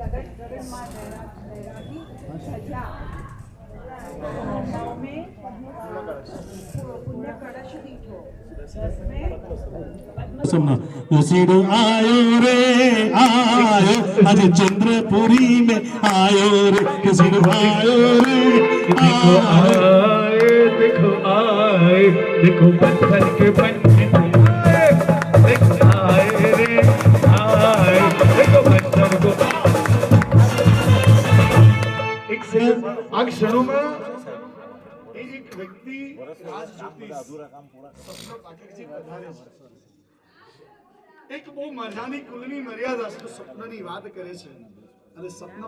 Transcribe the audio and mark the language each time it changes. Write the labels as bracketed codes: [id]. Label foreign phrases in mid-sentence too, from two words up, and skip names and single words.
[hi] नसीब आयो रे आयो आज चंद्रपुरी में आयो रे नसीब आयो रे देखो आए देखो पत्थर के बनने देखो आए रे आए देखो पत्थर को [gu] એક આ ક્ષણોમાં એક વ્યક્તિ રાજજ્યોતિષ પધારે છે એક બહુ મજાની કુલની મર્યાદા છે સ્વપ્નની વાત કરે છે અને સ્વપ્ન